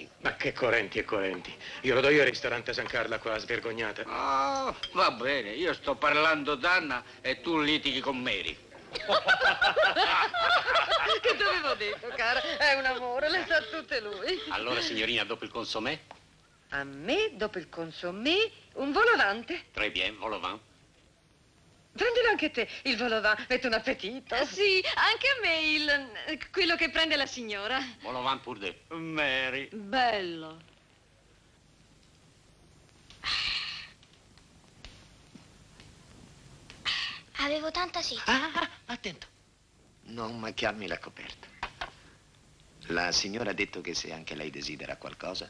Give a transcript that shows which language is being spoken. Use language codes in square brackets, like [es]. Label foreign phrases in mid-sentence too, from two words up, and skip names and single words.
[it] Ma che coerenti e coerenti? Io lo do io al ristorante San Carlo qua, svergognata. Oh, va bene, io sto parlando d'Anna e tu litighi con Mary. Che t'avevo detto, cara? È un amore, le sa tutte lui. Allora, signorina, dopo il consommé? A me, dopo il consommé, un volovante. [fr] Très bien, vol-au-vent. [it] Prendilo anche te, il volovant, mette un appetito. Sì, anche a me quello che prende la signora. [fr] Vol-au-vent pour deux. [it] Mary. Bello. Avevo tanta sete. Attento. Non macchiarmi la coperta. La signora ha detto che se anche lei desidera qualcosa.